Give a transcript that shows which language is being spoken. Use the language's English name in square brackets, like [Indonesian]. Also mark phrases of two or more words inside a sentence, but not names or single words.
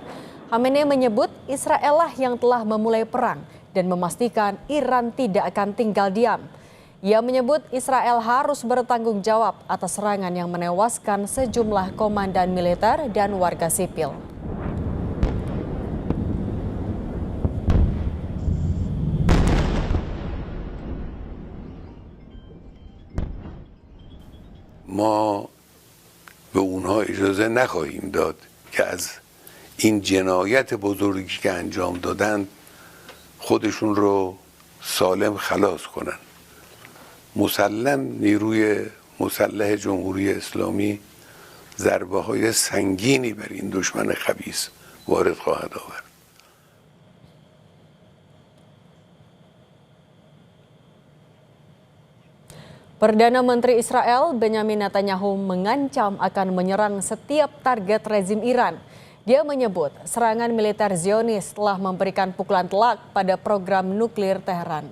[Indonesian] Khamenei menyebut Israel lah yang telah memulai perang dan memastikan Iran tidak akan tinggal diam. Ia menyebut Israel harus bertanggung jawab atas serangan yang menewaskan sejumlah komandan militer dan warga sipil. [Persian] ما به اونها اجازه نخواهیم داد که از این جنایت بزرگی که انجام دادند خودشون رو سالم خلاص کنن. مسلم نیروی مسلح جمهوری اسلامی ضربه های سنگینی بر این دشمن خبیث وارد خواهد آورد. [Indonesian] Perdana Menteri Israel Benjamin Netanyahu mengancam akan menyerang setiap target rezim Iran. Dia menyebut serangan militer Zionis telah memberikan pukulan telak pada program nuklir Teheran.